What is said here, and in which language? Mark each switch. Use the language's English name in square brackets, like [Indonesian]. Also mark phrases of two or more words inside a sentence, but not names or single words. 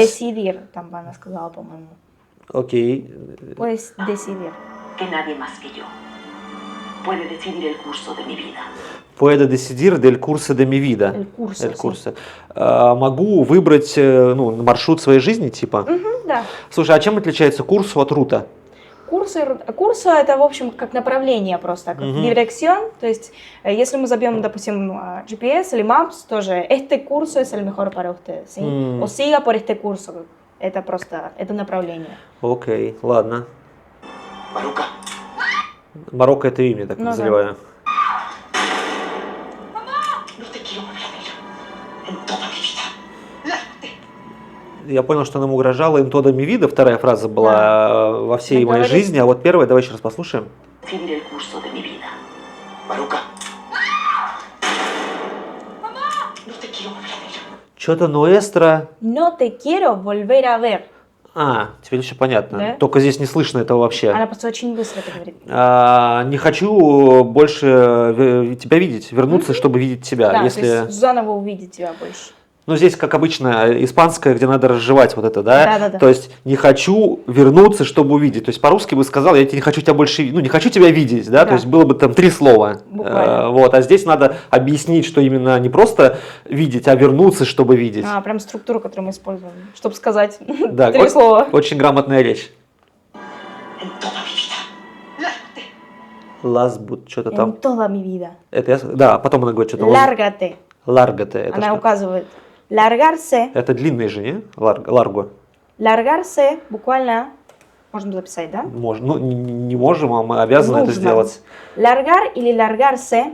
[Russian] Decidir, там она сказала, по-моему. окей, [Spanish] Puedes decidir. Que nadie más que yo. Puede decidir el curso de mi vida. puede decidir del curso de mi vida. El curso, El sí. curso. [Russian] Могу выбрать маршрут своей жизни, типа. Мгм, да. Слушай, а чем отличается курсу от рута? Курсо это, в общем, как направление просто, как dirección. То есть, если мы забьем, допустим, GPS или Maps, тоже [Spanish] este curso es el mejor para usted, ¿sí? O siga por este curso. [Russian] Это просто, это направление. Окей, ладно. Maruca. Марокко это имя, так Ну да. называю. [Spanish] No te quiero volver a ver en toda mi vida. Lárgate. [Russian] Я понял, что нам угрожала [Spanish] en toda mi vida, [Russian] вторая фраза была во всей Да, моей говорит. жизни, а вот первая, давай еще раз послушаем. [Spanish] Decidir el curso de mi vida. Maruca. No te quiero volver a ver. [Russian] Что-то nuestra... [Spanish] No te quiero volver a ver. [Russian] Теперь еще понятно. Да? Только здесь не слышно этого вообще. Она просто очень быстро это говорит. Не хочу больше тебя видеть, вернуться, чтобы видеть тебя. Да, то Если... есть заново увидеть тебя больше. Ну, здесь, как обычно, испанское, где надо разжевать вот это, да? Да-да-да. То есть, не хочу вернуться, чтобы увидеть. То есть, по-русски бы сказал, я не хочу тебя больше, не хочу тебя видеть, да? Да. То есть, было бы там 3 слова. Буквально. Вот, а здесь надо объяснить, что именно не просто видеть, а вернуться, чтобы видеть. Прям структуру, которую мы используем, чтобы сказать Да, 3 слова. Очень грамотная речь. [Spanish] En toda mi vida. Lárgate. [Russian] Ласбут, что-то там. [Spanish] En toda mi vida. [Russian] Это да, потом она говорит что-то. [Spanish] Lárgate. [Russian] Ларгате. Это Она что? указывает. Largarse. Это длинные же, не? Ларго. Largarse буквально, можно записать, да? Можно. Ну, не можем, а мы обязаны это Нужно. сделать. Largar или largarse,